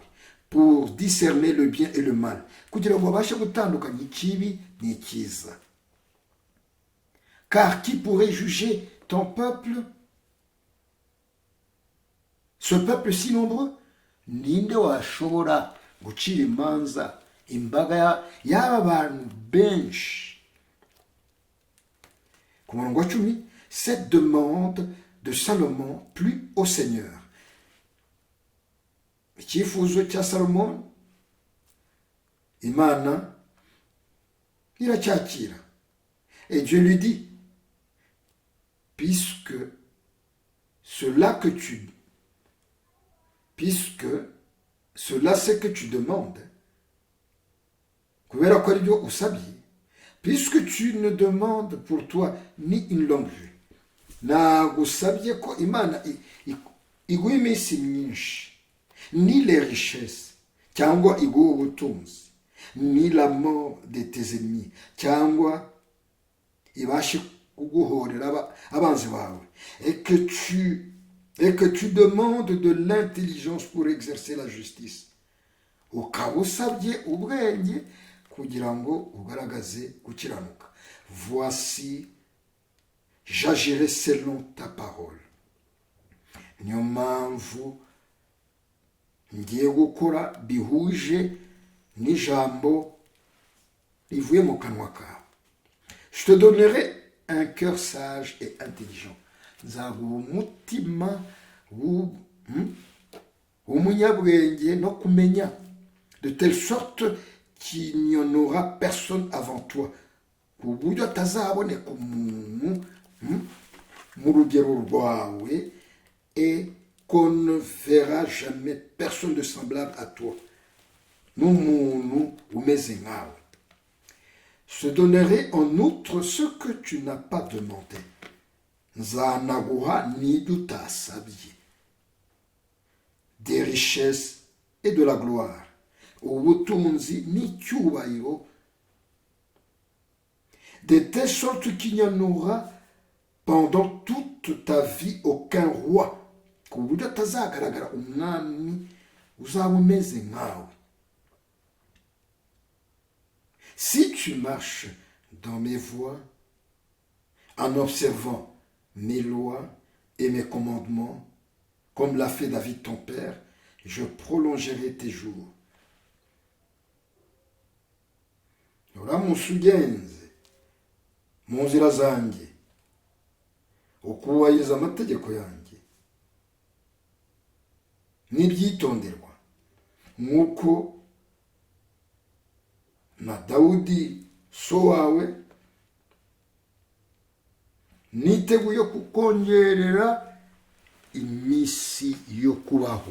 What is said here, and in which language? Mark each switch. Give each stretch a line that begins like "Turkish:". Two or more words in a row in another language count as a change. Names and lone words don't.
French: Pour discerner le bien et le mal.
Kinyarwanda: Kugira ngo babashe gutandukanya ikibi n'ikiza.
French: Car qui pourrait juger ton peuple? Ce peuple si nombreux?
Kinyarwanda: Ninde washobora gucira imanza imbaga y'aba bantu benshi? Ku murongo wa 10,
French: cette demande de Salomon plut au Seigneur.
Kinyarwanda: Icyifuzo cya Salomon, Imana iracyakira.
French: Et Dieu lui dit, puisque cela c'est que tu demandes,
Kinyarwanda: kubera ko ari byo usabye,
French: puisque tu ne demandes pour toi ni une longue vue.
Kinyarwanda: Ntabwo usabye ko Imana iguha iminsi myinshi,
French: ni les richesses,
Kinyarwanda: cyangwa iguha ubutunzi,
French: ni la mort de tes ennemis,
Kinyarwanda: cyangwa ibashe kuguhorera abanzi bawe,
French: et que tu demandes de l'intelligence pour exercer la justice.
Kinyarwanda: Ukaba usabye ubwenge kugira ngo ugaragaze gukiranuka.
French: Voici, j'agirai selon ta parole.
Kinyarwanda: Niyo mpamvu ngiye gukora bihuje n'ijambo rivuye mu kanwa kawe.
French: Je te donnerai un cœur sage et intelligent.
Kinyarwanda: Nzaguha umutima w'umunyabwenge no kumenya,
French: de telle sorte qu'il n'y en aura personne avant toi,
Kinyarwanda: ku buryo atazaboneka umuntu mu rugero rwawe,
French: et qu'on ne verra jamais personne de semblable à toi,
Kinyarwanda: n'umuntu umeze nkawe.
French: Je donnerai en outre ce que tu n'as pas demandé.
Kinyarwanda: Nzanaguha n'ibyo utasabye,
French: des richesses et de la gloire,
Kinyarwanda: ubutunzi n'icyubahiro,
French: de telle sorte qu'il n'y en aura pendant toute ta vie aucun roi,
Kinyarwanda: ku buryo atazagaragara umwami uzaba umeze nkawe.
French: Si tu marches dans mes voies, en observant mes lois et mes commandements, comme l'a fait David ton père, je prolongerai tes jours.
Kinyarwanda: Uramutse ugenze mu nzira zanjye, ukubahiriza amategeko yanjye n'ibyitonderwa, nk'uko na Dawudi so wawe niteguye kukongerera iminsi yo kubaho.